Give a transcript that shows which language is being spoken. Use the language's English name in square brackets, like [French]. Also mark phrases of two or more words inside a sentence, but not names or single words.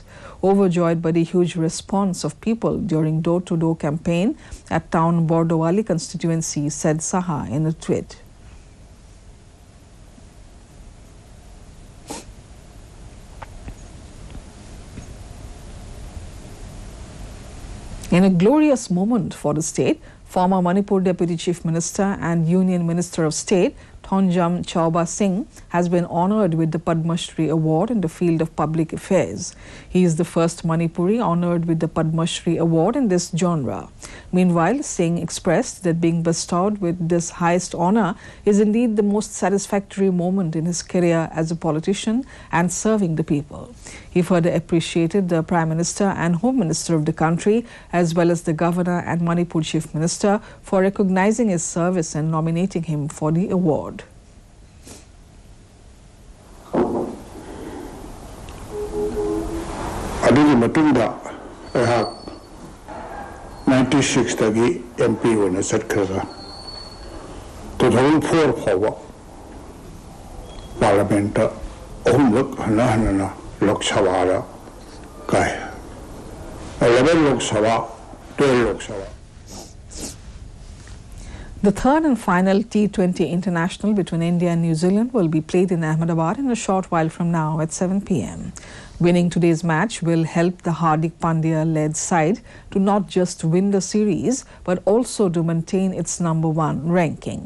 [English] Overjoyed by the huge response of people during door-to-door campaign at town Bordowali constituency, said Saha in a tweet. In a glorious moment for the state, former Manipur Deputy Chief Minister and Union Minister of State Thonjam Chauba Singh has been honoured with the Padma Shri Award in the field of public affairs. He is the first Manipuri honoured with the Padma Shri Award in this genre. Meanwhile, Singh expressed that being bestowed with this highest honour is indeed the most satisfactory moment in his career as a politician and serving the people. He further appreciated the Prime Minister and Home Minister of the country, as well as the Governor and Manipur Chief Minister, for recognizing his service and nominating him for the award. [Manipuri] Adigi matunda 96 tagi MP wena satkhraga 2004 phawa parliament ohumluk hana Lok Sabha kai 11 Lok Sabha 12 Lok Sabha. [English] The third and final T20 international between India and New Zealand will be played in Ahmedabad in a short while from now at 7 p.m. Winning today's match will help the Hardik Pandya-led side to not just win the series but also to maintain its #1 ranking.